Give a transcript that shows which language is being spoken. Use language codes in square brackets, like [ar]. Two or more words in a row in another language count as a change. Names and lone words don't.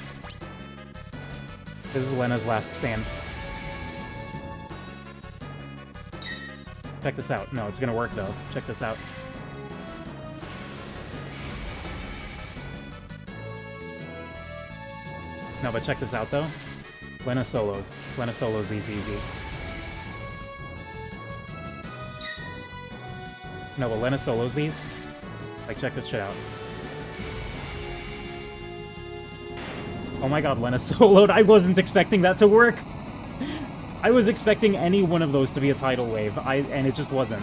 [en] This is Lena's last stand. Check this out. No, it's gonna work, though. Check this out. No, but check this out, though. Lena solos. Lena solos easy. No, but Lena solos these. Like, check this shit out. Oh my god, Lena soloed. I wasn't expecting that to work. I was expecting any one of those to be a tidal wave, and it just wasn't.